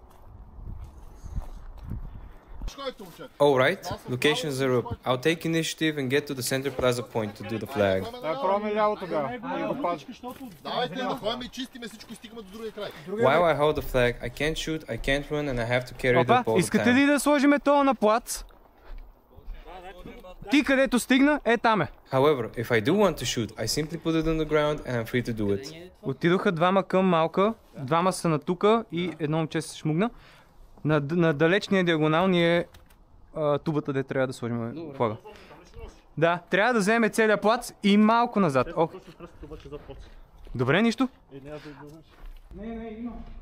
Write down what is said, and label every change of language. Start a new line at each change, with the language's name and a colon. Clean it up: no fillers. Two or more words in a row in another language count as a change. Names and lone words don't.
English: Alright, locations are up. I'll take initiative and get to the center plaza point to do the flag. While I hold the flag, I can't shoot, I can't run and I have to carry the pole.
Bulgarian: Искате ли да сложиме това на плац? Ти където стигна, там е.
English: However, if I do want to shoot, I simply put it on the ground and I'm free to do it.
Bulgarian: Отидоха двама към малка, двама са на тука и едно момче се шмугна. На далечния диагонал ни е тубата, де трябва да сложим флага. Да, трябва да вземем целия плац и малко назад. Добре, нищо? Не, има.